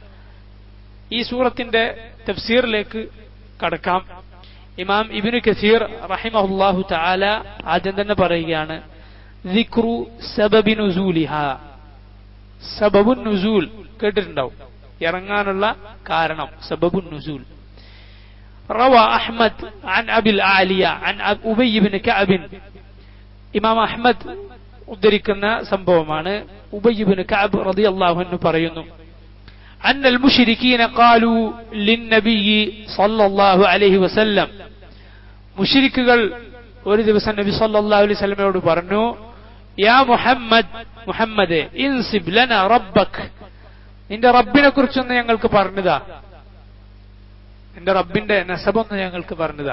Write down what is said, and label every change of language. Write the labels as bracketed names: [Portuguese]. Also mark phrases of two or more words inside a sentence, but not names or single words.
[Malayalam] ഈ സൂറത്തിന്റെ തഫ്സീറിലേക്ക് കടക്കാം. ഇമാം ഇബ്നു കസീർ [Arabic] رحمه الله تعالى [Malayalam] ആദ്യം തന്നെ പറയുകയാണ്, [Arabic] ذكر سبب نزولها. سبب النزول [Malayalam] കേട്ടിട്ടുണ്ടാവും, ഇറങ്ങാനുള്ള കാരണം. [Arabic] سبب النزول. روى أحمد عن أبي العالية عن أبي بن كعب. [Malayalam] ഇമാം അഹ്മദ് ഉദ്ധരിക്കുന്ന സംഭവമാണ്. ഉബയ്യ് ബിൻ കഅബ് [Arabic] رضي الله عنه [Malayalam] പറയുന്നു, [Arabic] أن المشركين قالوا للنبي صلى الله عليه وسلم. [Malayalam] മുശ്രിക്കുകൾ ഒരു ദിവസം നബി [Arabic] صلى الله عليه [Malayalam] വസല്ലമയോട് പറഞ്ഞു, [Arabic] يا محمد, [Malayalam] മുഹമ്മദേ, [Arabic] انسب لنا ربك, [Malayalam] നിന്റെ റബ്ബിനെ കുറിച്ചൊന്ന് ഞങ്ങൾക്ക് പറഞ്ഞതാ, നിന്റെ റബ്ബിന്റെ നസബൊന്ന് ഞങ്ങൾക്ക് പറഞ്ഞതാ.